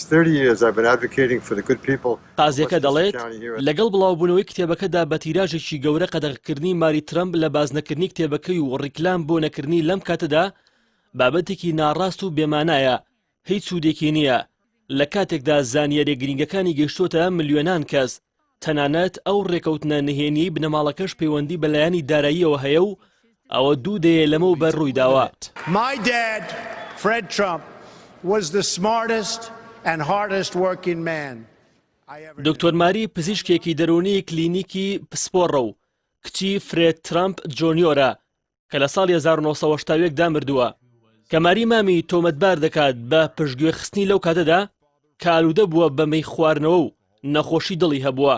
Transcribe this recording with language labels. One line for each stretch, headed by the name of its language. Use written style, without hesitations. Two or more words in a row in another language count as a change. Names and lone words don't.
Central Kurdish: قازیەکە دەڵێت لەگەڵ بڵاوبوونەوەی کتێبەکەدا بە تیراژێکی گەورە قەدەغکردنی ماری ترامپ لە بازنەکردنی کتێبەکەی و ڕیکلام بۆ نەکردنی لەم کاتەدا بابەتێکی ناڕاست و بێمانایە، هیچ سوودێکی نییە. لە کاتێکدا زانیاری گرنگەکانی گەیشتۆتە ملیۆنان کەس، تەنانەت ئەو ڕێکەوتنە نهێنیی بنەماڵەکەش پەیوەندی بەلایانی داراییەوە هەیە و ئەوە دوو دەیە لەمە بەر ڕووی داوە.
English: My dad, Fred Trump, was the smartest and hardest working man.
Central Kurdish: دکتۆر ماری پزیشکێکی دەرونی کلینیکی پسپۆڕە و کچی فرێد ترامپ جۆنیۆرە کە لە ساڵی 1970 دا مردووە. کە ماری مامی تۆمەتبار دەکات بە پشتگوێخستنی لەو کاتەدا کە ئالوودە بووە بە مەی خواردنەوە و نەخۆشی دڵی هەبووە.